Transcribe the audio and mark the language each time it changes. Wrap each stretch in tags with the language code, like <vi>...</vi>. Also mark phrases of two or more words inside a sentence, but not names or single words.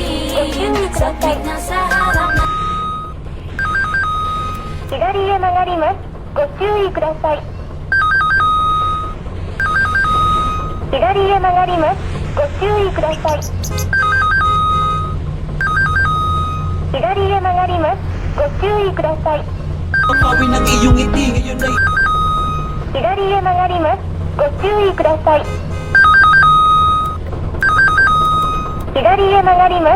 <ja>ご注意ください。左へ曲がります。ご注意ください。左へ曲がります。ご注意ください。左へ曲がります。ご注意ください。</ja> <tl>Pawin ng iyong ngiti ngayon ay</tl> <ja>左へ曲がります。ご注意ください。左へ曲がります。</ja>